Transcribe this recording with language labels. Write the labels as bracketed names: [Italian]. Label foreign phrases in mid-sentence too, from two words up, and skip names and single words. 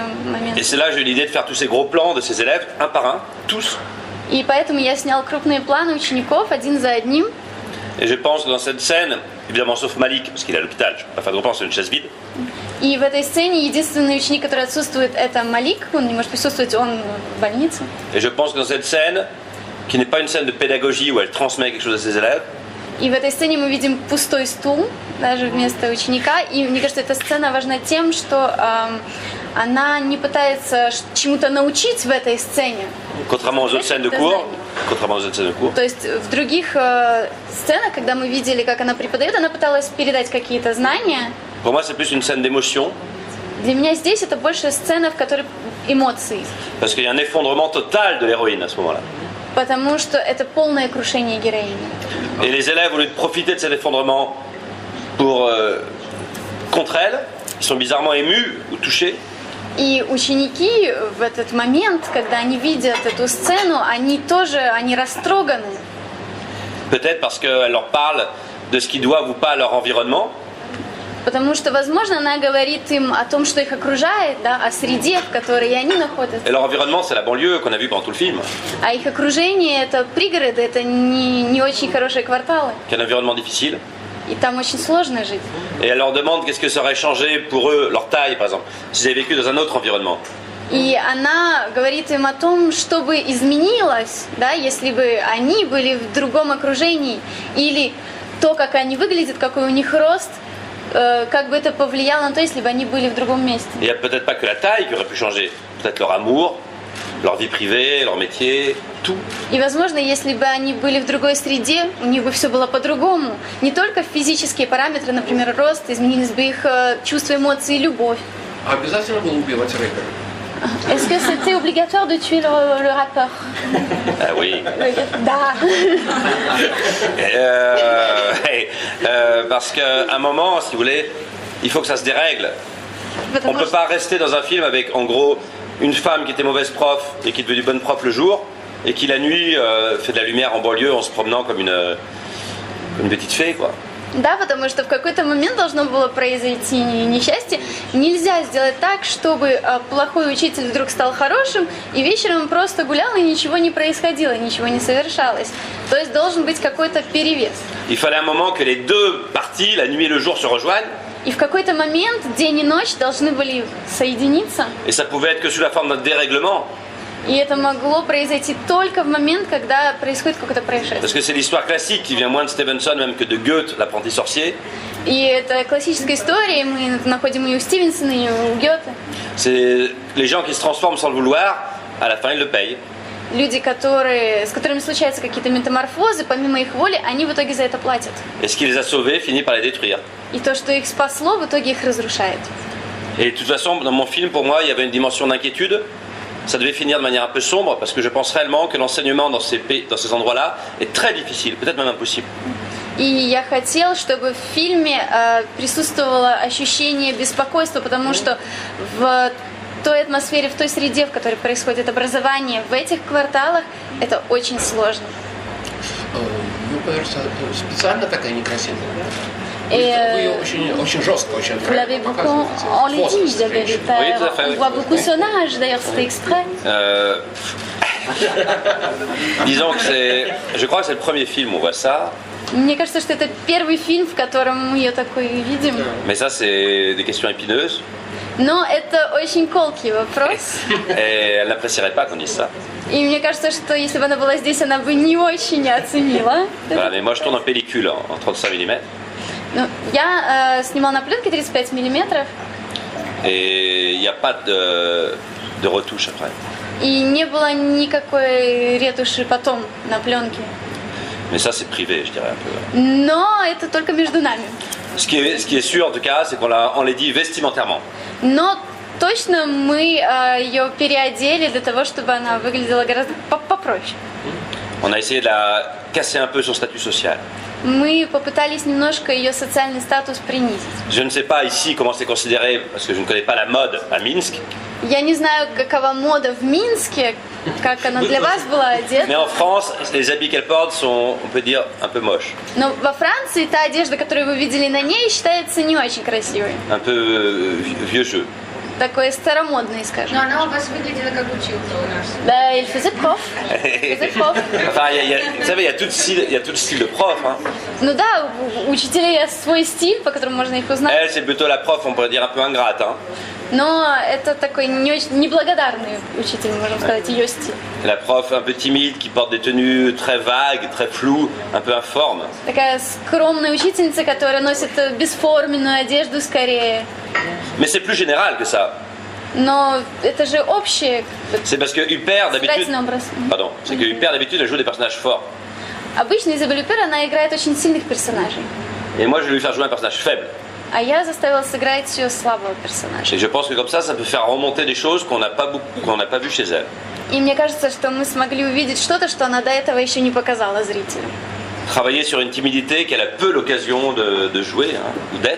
[French] Et [Russian] моменты. [French] c'est là que j'ai eu l'idée de faire tous ces gros plans de ces élèves, un par un, tous. [Russian] И поэтому я снял крупные планы учеников один за одним. [French] Et je pense que dans cette scène, évidemment sauf Malik, parce qu'il est à l'hôpital, je ne peux pas faire de gros plans, c'est une chaise vide. [Russian] И в этой сцене единственный ученик, который отсутствует, это Малик. Он не может присутствовать, он в больнице. [French] Et je pense que dans cette scène, qui n'est pas une scène de pédagogie où elle transmet quelque chose à ses élèves, [Russian] И в этой сцене мы видим пустой стул, даже вместо ученика. И мне кажется, эта сцена важна тем, что она не пытается чему-то научить в этой сцене. [French] contrairement aux autres scènes de cours, [Russian] То есть в других сценах, когда мы видели, как она преподает, она пыталась передать какие-то знания. [French] pour moi c'est plus une scène d'émotion, [Russian] Для меня здесь это больше сцена, в которой эмоции. [French] parce qu'il y a un effondrement total de l'héroïne à ce moment-là. [Russian] Потому что это полное крушение героини. [French] Et les élèves, au lieu de profiter de cet effondrement pour contre elle, ils sont bizarrement émus ou touchés. [Russian] И ученики в этот момент, когда они видят эту сцену, они тоже, они растроганы. [French] Peut-être parce qu'elle leur parle de ce qu'ils doivent ou pas à leur environnement. [Russian] Потому что, возможно, она говорит им о том, что их окружает, да, о среде, в которой они находятся. [French] Et leur environnement, c'est la banlieue qu'on a vu pendant tout le film, [Russian] А их окружение – это пригороды, это не очень хорошие кварталы. [French] qui est un environnement difficile. [Russian] И там очень сложно жить. [French] Et elle leur demande qu'est-ce que ça aurait changé pour eux, leur taille par exemple, s'ils avaient vécu dans un autre environnement. [Russian] И она говорит им о том, что бы изменилось, да, если бы они были в другом окружении, или то, как они выглядят, какой у них рост, как бы это повлияло на то, если бы они были в другом месте. [French] Il n'y a peut-être pas que la taille qui aurait pu changer, peut-être leur amour, leur vie privée, leur métier, tout. [Russian] И, возможно, если бы они были в другой среде, у них бы все было по-другому. Не только физические параметры, например, рост, изменились бы их чувства, эмоции и любовь. А обязательно было убивать рэпера? [French] Est-ce que c'était obligatoire de tuer le rappeur? Ah oui. [Russian] Da. [French] Parce qu'à un moment, si vous voulez, il faut que ça se dérègle. On ne peut pas rester dans un film avec, en gros, une femme qui était mauvaise prof et qui est devenue bonne prof le jour, et qui la nuit fait de la lumière en banlieue en se promenant comme une petite fée, quoi. [Russian] Да, потому что в какой-то момент должно было произойти несчастье. Нельзя сделать так, чтобы плохой учитель вдруг стал хорошим, и вечером он просто гулял, и ничего не происходило, ничего не совершалось. То есть должен быть какой-то перевес. [French] Il fallait un moment que les deux parties, la nuit et le jour, se rejoignent. [Russian] И в какой-то момент день и ночь должны были соединиться. [French] Et ça pouvait être que sous la forme d'un dérèglement. [Russian] И это могло произойти только в момент, когда происходит какое-то происшествие. [French] Parce que c'est l'histoire classique qui vient moins de Stevenson même que de Goethe, l'apprenti sorcier. [Russian] И это классическая история, мы находим ее у Стивенсона, и у Гёте. [French] C'est les gens qui se transforment sans le vouloir, à la fin ils le payent. [Russian] Люди, с которыми случаются какие-то метаморфозы, помимо их воли, они в итоге за это платят. [French] Et ce qui les a sauvés finit par les détruire. [Russian] И то, что их спасло, в итоге их разрушает. [French] Et de toute façon, dans mon film, pour moi, il y avait une dimension d'inquiétude. Ça devait finir de manière un peu sombre, parce que je pense réellement que l'enseignement dans ces endroits-là est très difficile, peut-être même impossible. [Russian] И я хотел, чтобы в фильме присутствовало ощущение беспокойства, потому что в той атмосфере, в той среде, в которой происходит образование, в этих кварталах, это очень сложно. ЮПР специально такая некрасивая? Вы ее очень жестко, очень [French] Vous l'avez beaucoup enlaidi, Isabelle Huppert. Oui, tout à fait, On oui. voit beaucoup son âge, d'ailleurs, c'était extrait. Disons que je crois que c'est le premier film où on voit ça, [Russian] Мне кажется, что это первый фильм, в котором мы ее такой видим. [French] mais ça c'est des questions épineuses, [Russian] Но это очень колкий вопрос. [French] et elle n'apprécierait pas qu'on dise ça. [Russian] И мне кажется, что если бы она была здесь, она бы не очень оценила. [French] Voilà, mais moi je tourne en pellicule en 35 mm, [Russian] Ну, я снимала на пленке 35 миллиметров, [French] et il n'y a pas de retouche après. [Russian] и не было никакой ретуши потом на пленке. [French] Mais ça c'est privé, je dirais un peu. [Russian] Но это только между нами. [French] Ce qui est sûr en tout cas, c'est qu'on les dit vestimentairement. [Russian] Но точно мы ее переодели для того, чтобы она выглядела гораздо попроще. [French] On a essayé de la casser un peu son statut social. [Russian] Мы попытались немножко ее социальный статус принизить. [French] Je ne sais pas ici comment c'est considéré, parce que je ne connais pas la mode à Minsk, [Russian] Я не знаю, какова мода в Минске, как она для вас была [French] mais [Russian] одета. [French] en France, les habits qu'elle porte sont, on peut dire, un peu moches, [Russian] Но во Франции та одежда, которую вы видели на ней, считается не очень красивой. [French] un peu vieux jeu. [Russian] Такой старомодной, скажем. Но она у вас выглядела как училка у нас. Да, [French] il faisait prof. Enfin, vous savez, il y a tout le style de prof. Hein. [Russian] Ну да, у учителей есть свой стиль, по которому можно их узнать. [French] Elle, c'est plutôt la prof, on pourrait dire un peu ingrate. Hein. [Russian] Но это такой не очень неблагодарный учитель, можем сказать, ее стиль. [French] La prof un peu timide, qui porte des tenues très vagues, très floues, un peu informes. [Russian] Такая скромная учительница, которая носит бесформенную одежду скорее. [French] Mais c'est plus général que ça. [Russian] Но это же общее. [French] C'est parce que Huppert, d'habitude... [Russian] Стратный образ. [French] Pardon, c'est que Huppert, d'habitude, elle joue des personnages forts. [Russian] Обычно Изабель Юппер, она играет очень сильных персонажей. [French] Et moi, je vais lui faire jouer un personnage faible. [Russian] А я заставила сыграть ее слабого персонажа. [French] Et je pense que comme ça peut faire remonter des choses qu'on n'a pas vu chez elle. [Russian] И мне кажется, что мы смогли увидеть что-то, что она до этого еще не показала зрителю. [French] Travailler sur une timidité qu'elle a peu l'occasion de jouer, hein, ou d'être.